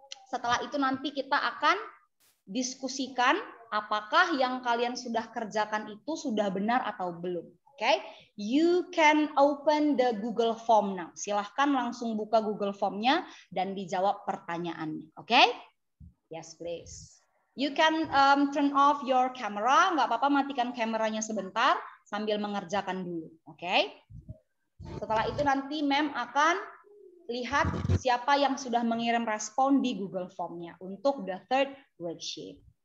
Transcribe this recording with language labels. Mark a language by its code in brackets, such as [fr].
[id] Setelah itu nanti kita akan diskusikan apakah yang kalian sudah kerjakan itu sudah benar atau belum. Oke? [en] You can open the Google Form now. [id] Silahkan langsung buka Google Formnya dan dijawab pertanyaannya. Oke? [en] Yes, please. You can turn off your camera, [id] nggak apa-apa matikan kameranya sebentar sambil mengerjakan dulu, oke? Setelah itu nanti Mem akan lihat siapa yang sudah mengirim respon di Google Form-nya untuk [en] the third worksheet.